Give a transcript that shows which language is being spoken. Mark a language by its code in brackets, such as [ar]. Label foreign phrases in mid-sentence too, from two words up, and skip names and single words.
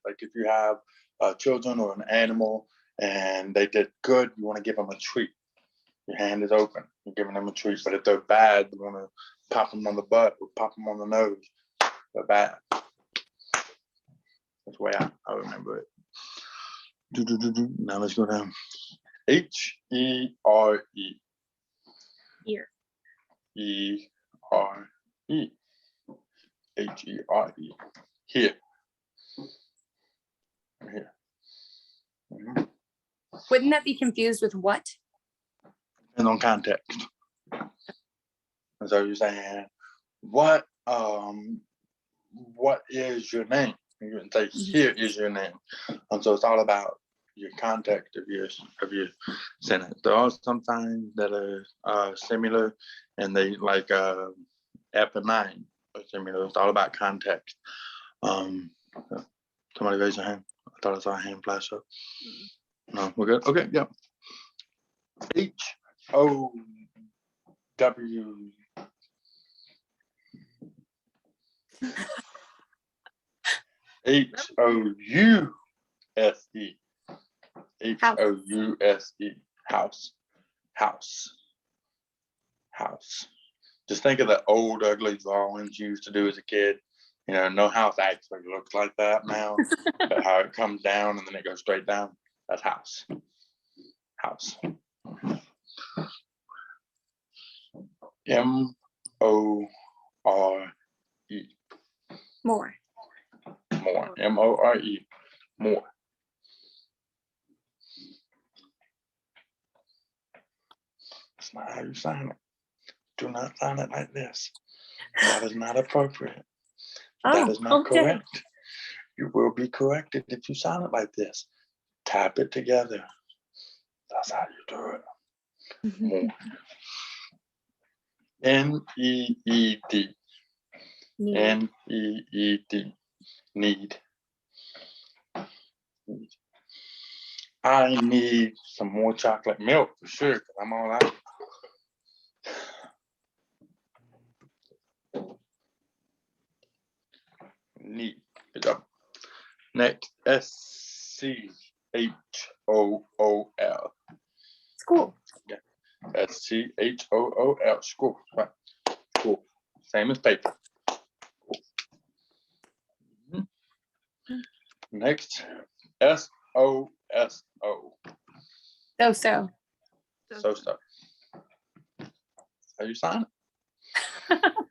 [en] Like if you have children or an animal and they did good, you want to give them a treat. Your hand is open. You're giving them a treat. But if they're bad, you want to pop them on the butt or pop them on the nose. They're bad. That's the way I remember it. Now let's go down. H-E-R-E. Here. E-R-E. H-E-R-E. Here. Here. Mhm. Wouldn't that be confused with what? Depends on context. And so you're saying, what is your name? You can say, here is your name. And so it's all about your context of your sentence. There are some signs that are similar, and they like F and 9 are similar. It's all about context. Somebody raise their hand. I thought I saw a hand flash up. No, we're good. Okay, yeah. H-O-W. H-O-U-S-E. H-O-U-S-E. House. House. House. Just think of the old ugly drawings you used to do as a kid. You know, no house actually looks like that now. But how it comes down and then it goes straight down. That's house. House. M-O-R-E. More. More. M-O-R-E. More. That's not how you sign it. Do not sign it like this. That is not appropriate. That Oh, is not okay. correct. You will be corrected if you sign it like this. Tap it together. That's how you do it. More. N-E-E-D. Need. N-E-E-D. Need. I need some more chocolate milk for sure, because I'm all out. Need. Good job. Next, S-C-H-O-O-L. School. S-C-H-O-O-L. School. Right. School. Same as paper. Cool. Next, S-O-S-O. So. So. How you sign it?